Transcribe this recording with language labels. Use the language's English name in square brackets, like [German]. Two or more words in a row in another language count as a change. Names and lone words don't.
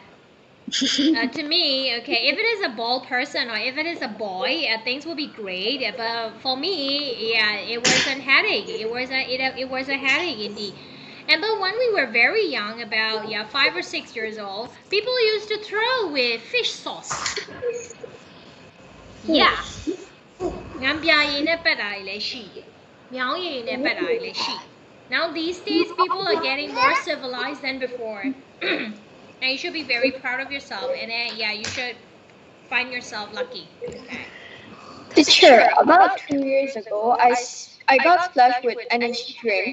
[English] To me, okay, if it is a bald person or if it is a boy, things will be great. But for me, yeah, it was a headache. It was a headache indeed. And but when we were very young, about 5 or 6 years old, people used to throw with fish sauce. Yeah. [Burmese] ငမ်းပြာရည်နဲ့ပက်တာတွေလည်းရှိတယ်။မြောင်းရည်နဲ့ပက်တာတွေလည်းရှိတယ် [English] Now these days people are getting more civilized than before. And you should be very proud of yourself, and then you should find yourself lucky. Okay. Teacher, about 2 years ago, I got splashed with energy drink.